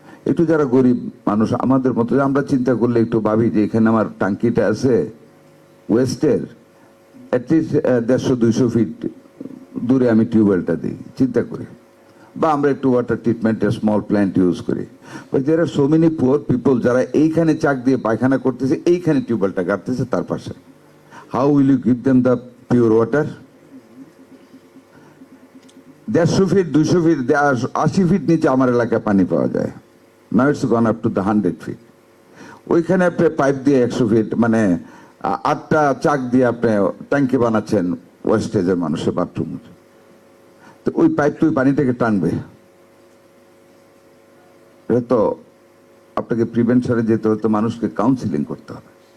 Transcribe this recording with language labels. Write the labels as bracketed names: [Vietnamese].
[Bangla] একটু যারা গরিব মানুষ আমাদের মতো, আমরা চিন্তা করলে একটু ভাবি যে এখানে আমার টাঙ্কিটা আছে ওয়েস্টের, অ্যাটলিস্ট 150-200 ফিট দূরে আমি টিউবওয়েলটা দিই, চিন্তা করি, বা আমরা একটু ওয়াটার ট্রিটমেন্টের স্মল প্ল্যান্ট ইউজ করি। [English] but there are so many poor people [Bangla] যারা এইখানে চাক দিয়ে পায়খানা করতেছে, এইখানে টিউবওয়েলটা গাড়তেছে তার পাশে। [English] How will you give them the pure water? [Bangla] 150 fit, 200 fit, 80 fit নিচে আমার এলাকায় পানি পাওয়া যায়। [English] Now it's gone up to the 100 feet. [Bangla] ওইখানে আপনি পাইপ দিয়ে 100 ফিট, মানে 8টা চাক দিয়ে আপনি ট্যাঙ্কি বানাচ্ছেন ওয়েস্টেজের মানুষের বাথরুম। তো ওই পাইপ তো ওই পানিটাকে টানবে। এটা তো আপনাকে প্রিভেনশনে যেতে হতো, মানুষকে কাউন্সিলিং করতে হবে।